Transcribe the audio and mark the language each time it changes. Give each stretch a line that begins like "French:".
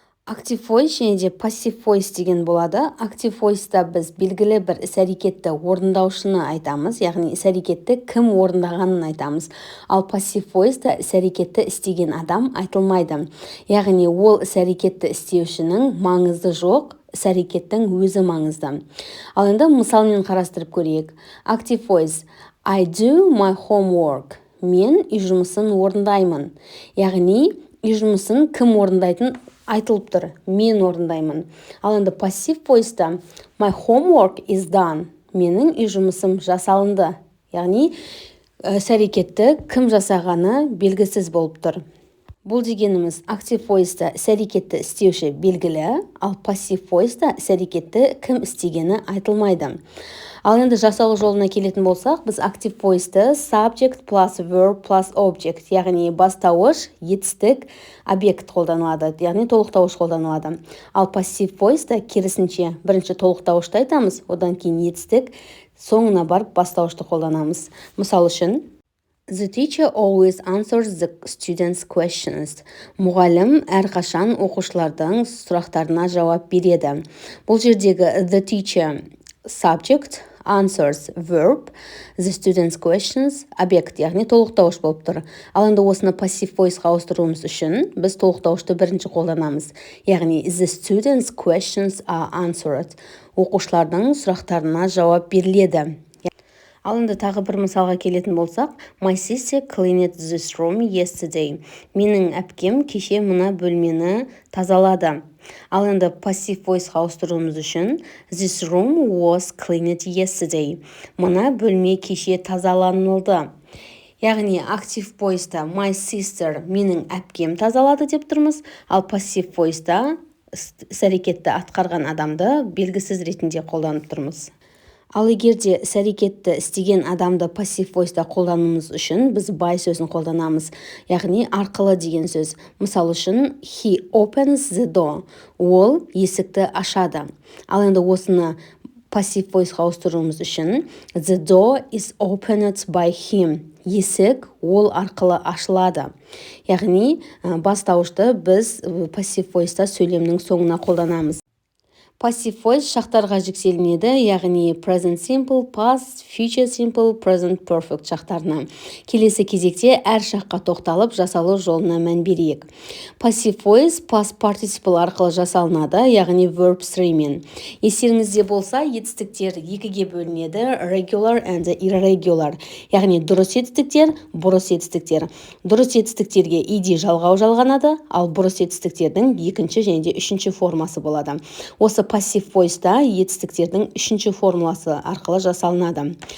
Kazakh: Active voice және де passive voice деген болады. Active voice-та біз белгілі бір іс-әрекетті орындаушыны айтамыз, яғни іс-әрекетті кім орындағанын айтамыз. Ал passive voice-та іс-әрекетті істеген адам айтылмайды. Яғни ол іс-әрекетті істеушінің маңызы жоқ, іс-әрекеттің өзі маңызды. Ал енді мысалмен қарастырып көрейік.
English: Active voice: I do my homework.
Kazakh: Мен үй жұмысын орындаймын. Яғни үй жұмысын кім орындайтын айтылып тұр. Мен орындаймын. Ал енді
English: passive voice-та my homework is done.
Kazakh: Менің үй жұмысым жасалынды. Яғни іс-әрекетті кім жасағаны белгісіз болып тұр. Бұл дегеніміз active voice-та іс-әрекетті істеуші белгілі, ал passive voice-та іс-әрекетті кім істегені айтылмайды. Ал енді жасалу жолына келетін болсақ, біз active voice-ты
English: subject plus verb plus object,
Kazakh: яғни бастауыш, етістік, объект қолданылады, яғни толықтауыш қолданылады. Ал passive voice-та керісінше бірінші толықтауышты айтамыз, одан кейін етістік, соңына барып бастауышты қолданамыз. Мысал үшін,
English: The teacher always answers the students' questions.
Kazakh: Мұғалім әрқашан оқушылардың сұрақтарына жауап береді. Бұл жердегі
English: the teacher subject, answers verb, the students' questions
Kazakh: объект, яғни толықтауыш болып тұр. Ал енді осыны passive voice-ға ауыстыруымыз үшін біз толықтауышты бірінші қолданамыз. Яғни
English: the students' questions are answered.
Kazakh: Оқушылардың сұрақтарына жауап беріледі. Ал енді тағы бір мысалға келетін болсақ,
English: My sister cleaned this room yesterday.
Kazakh: Менің әпкем кеше мына бөлмені тазалады. Ал енді passive voice-ға ауыстыруымыз үшін
English: This room was cleaned yesterday.
Kazakh: Мына бөлме кеше тазаланылды. Яғни active voice-та my sister менің әпкем тазалады деп тұрмыз, ал passive voice-та іс-әрекетті атқарған адамды белгісіз ретінде қолданып тұрмыз. Ал егерде іс-әрекетті істеген адамды passive voice-та қолдануымыз үшін біз by сөзін қолданамыз, яғни арқылы деген сөз. Мысал үшін,
English: he opens the door.
Kazakh: Ол есікті ашады. Ал енді осыны
English: passive voice-ға
Kazakh: ауыстыруымыз үшін
English: the door is opened by him.
Kazakh: Есік ол арқылы ашылады. Яғни бастауышты біз passive voice-та сөйлемнің соңына қолданамыз. Passive voice шақтарға жіктелінеді, яғни present simple, past, future simple, present perfect шақтарына. Келесі кезекте әр шаққа тоқталып жасалу жолына мән берейік. Passive voice past participle арқылы жасалынады, яғни verb 3-мен. Естеріңізде болса, етістіктер екіге бөлінеді, regular and irregular. Яғни дұрыс етістіктер, бұрыс етістіктер. Дұрыс етістіктерге ed жалғау жалғанады, ал бұрыс етістіктердің екінші және де үшінші формасы болады. Осы passive voice-та етістіктердің үшінші формуласы арқылы жасалынады.